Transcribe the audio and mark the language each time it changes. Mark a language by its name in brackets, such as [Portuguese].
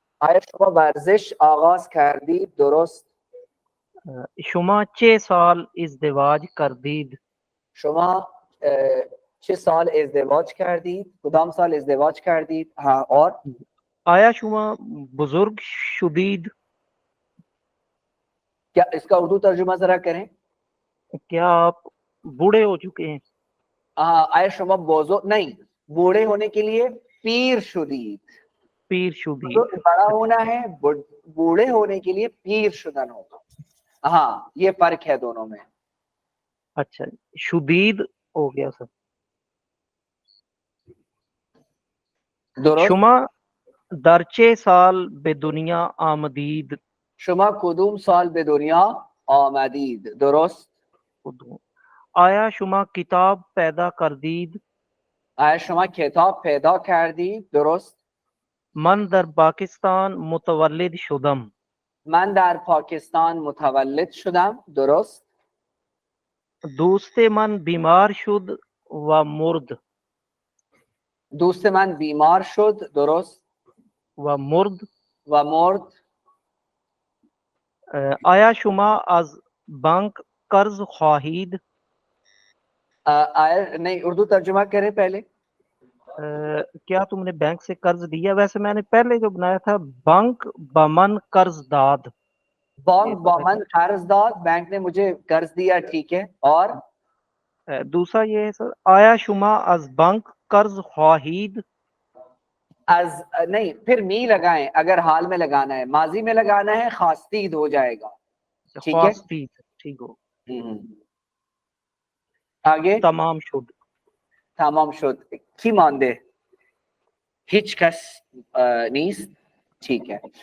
[Persian] آیا شما ورزش آغاز کردید؟ درست. شما چه سال ازدواج کردید؟ شما چه سال ازدواج کردید؟ کدام سال ازدواج کردید؟ ہاں اور آیا شما بزرگ شدید؟ [Urdu] کیا اس کا اردو ترجمہ ذرا کریں. کیا آپ بوڑھے ہو چکے ہیں؟ ہاں آیا شما بزرگ نہیں، بوڑھے ہونے کے لیے پیر شدید. [Persian] پیر شدید. [Urdu] بڑا ہونا ہے، بوڑھے ہونے کے لیے پیر شدن ہوگا. ہاں یہ فرق ہے دونوں میں. اچھا شدید ہو گیا سر. درست. [Persian] شما در چه سال به دنیا آمدید؟ شما کدوم سال به دنیا آمدید؟ درست. آیا شما کتاب پیدا کردید؟ آیا شما کتاب پیدا کردید؟ درست. من در پاکستان متولد شدم. من در پاکستان متولد شدم. درست. دوست من بیمار شد و مرد. دوست من بیمار شد. درست. و مرد. و مرد. آیا شما از بانک قرض خواهید؟ [Urdu] آیا نہیں، اردو ترجمہ کریں پہلے. کیا تم نے بینک سے قرض لیا؟ ویسے میں نے پہلے جو بنایا تھا [Persian] بینک بمن قرض داد. بینک بمن قرض داد، [Urdu] بینک نے مجھے قرض دیا. ٹھیک ہے. اور دوسرا یہ ہے سر [Persian] آیا شما از بانک قرض خواهید؟ [Urdu] از نہیں، پھر می لگائیں اگر حال میں لگانا ہے، ماضی میں لگانا ہے خواستید ہو جائے گا. ٹھیک ہے. خواستید. ٹھیک ہو. آگے. [Persian] تمام شد. تمام شد. کی مانده؟ هیچ کس نیست. [Urdu] ٹھیک ہے.